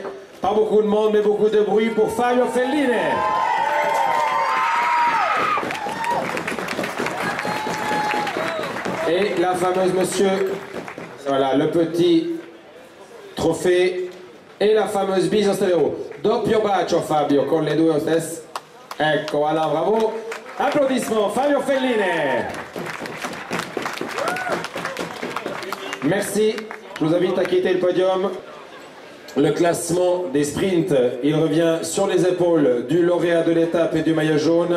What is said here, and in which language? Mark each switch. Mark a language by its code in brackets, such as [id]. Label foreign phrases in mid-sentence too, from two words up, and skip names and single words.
[fr] Pas beaucoup de monde, mais beaucoup de bruit pour Fabio Felline. Et la fameuse monsieur, voilà, le petit trophée et la fameuse bise en stéréo. [it] Doppio bacio Fabio, con le due stesse. Ecco, [fr] voilà, bravo. Applaudissements, Fabio Felline. Merci, je vous invite à quitter le podium. Le classement des sprints, il revient sur les épaules du lauréat de l'étape et du maillot jaune.